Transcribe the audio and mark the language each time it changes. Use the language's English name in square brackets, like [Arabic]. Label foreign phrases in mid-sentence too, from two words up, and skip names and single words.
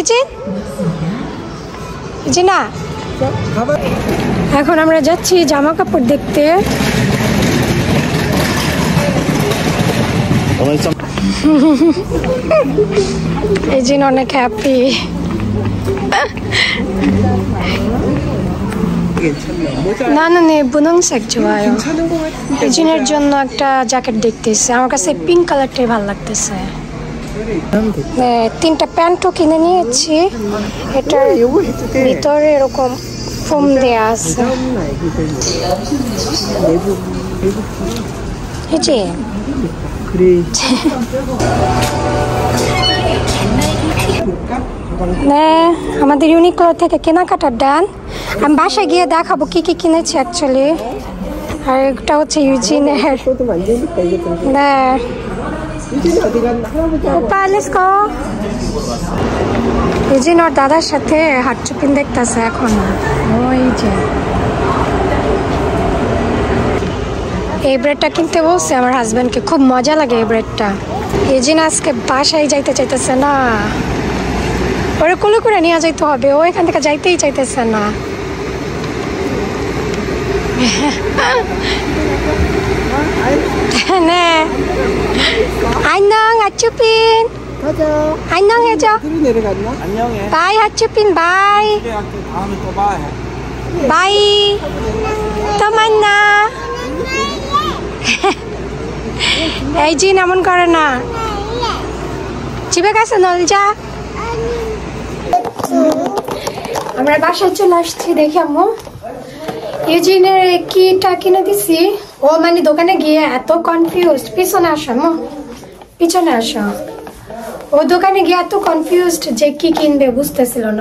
[Bangla] ইউজিন না এখন আমরা যাচ্ছি জামা কাপড় দেখতে ইউজিন অনেক হ্যাপি [Korean] 나는 이 분홍색 좋아요. [Bangla] 이진의 জন্য একটা জ্যাকেট দেখতেছি আমার কাছে পিঙ্ক কালারটাই ভালো লাগতেছে 네 তিনটা প্যান্টও কিনে নিয়েছি এটার ভিতরে এরকম ফোম দেয়া আছে [Korean] 이제 네 [Bangla] আমাদের ইউনিক্লো থেকে কেনাকাটার ডান আমি বাসায় গিয়ে দেখাবো কি কি কিনেছি অ্যাকচুয়ালি আর এটা হচ্ছে ইউজিনের 네 오빠 [English] let's go [Bangla] ইউজিন ওর দাদার সাথে হাটচুপিন দেখতেছে এখন ওই যে এই ব্রেডটা কিনতে বলছে আমার হাজবেন্ডকে খুব মজা লাগে এই ব্রেডটা ইউজিন আজকে বাসায় যাইতে চাইতেছে না ওরে কোলে করে নিয়ে যাইতে হবে ও এখান থেকে যাইতেই চাইতেছে না [Korean] 네 안녕 하추핀 가자. 안녕 해줘 둘이 내려갔나? 안녕해. 바이 하추핀 바이 다음에 또 봐. 바이 또 만나 [Bangla] এই জি এমন করে না [Korean] 집에 가서 놀자 [Bangla] আমরা বাসায় চলে আসছি দেখি আম্মু ইউজিনের কিটা কিনে দিছি। ও মানে দোকানে গিয়ে এত কনফিউজড। পিছনে আসো মো, পিছনে আসো। ও দোকানে গিয়ে এত কনফিউজড যে কি কিনবে বুঝতেছিল না।